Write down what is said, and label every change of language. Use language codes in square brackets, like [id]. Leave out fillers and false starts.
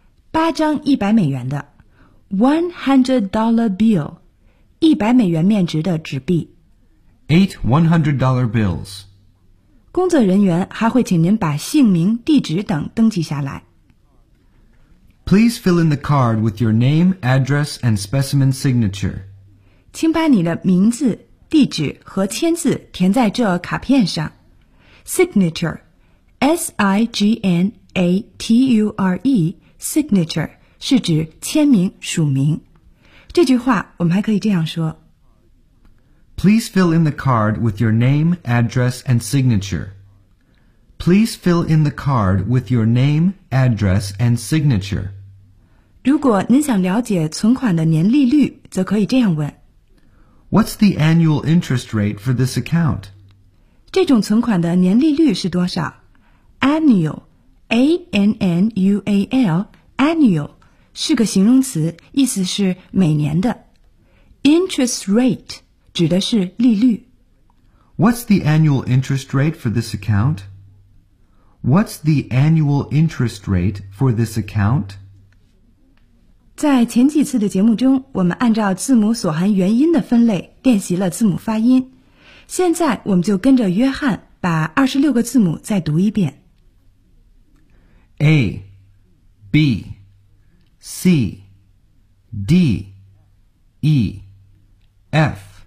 [zh] 八张$100的 $100 bill 100美元面值的纸币 [en] 8 $100 bills. [zh] 工作人员还会请您把姓名、地址等登记下来。 [en] Please fill in the card with your name, address, and specimen signature. [zh] 请把你的名字、地址和签字填在这卡片上。 Signature, S-I-G-N-A-T-U-R-E, signature, 是指签名、署名。这句话我们还可以这样说。 [en] Please fill in the card with your name, address, and signature. Please fill in the card with your name, address, and signature. [zh] 如果您想了解存款的年利率，则可以这样问。 [en] What's the annual interest rate for this account? [zh] 这种存款的年利率是多少 ？Annual, A-N-N-U-A-L, annual, 是个形容词，意思是每年的。 Interest rate. 指的是利率。 [en] What's the annual interest rate for this account? What's the annual interest rate for this account? [zh] 在前几次的节目中，我们按照字母所含元音的分类练习了字母发音。现在我们就跟着约翰把26个字母再读一遍。 [en] A, B, C, D, E, F.